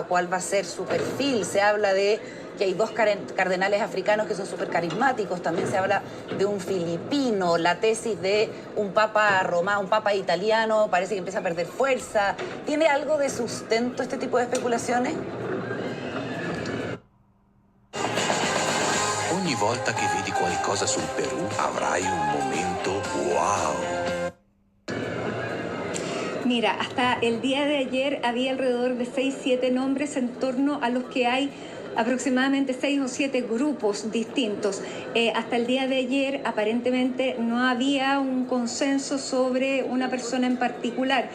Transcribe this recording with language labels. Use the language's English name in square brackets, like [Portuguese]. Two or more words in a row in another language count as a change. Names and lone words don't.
[Spanish] ¿Cuál va a ser su perfil? Se habla de que hay 2 cardenales africanos que son súper carismáticos, también se habla de un filipino, la tesis de un papa romano, un papa italiano, parece que empieza a perder fuerza. ¿Tiene algo de sustento este tipo de especulaciones? [Italian] Ogni volta che vedi qualcosa sul Perù avrai un momento wow. [Spanish] Mira, hasta el día de ayer había alrededor de 6-7 nombres en torno a los que hay aproximadamente 6 o 7 grupos distintos. Hasta el día de ayer aparentemente no había un consenso sobre una persona en particular.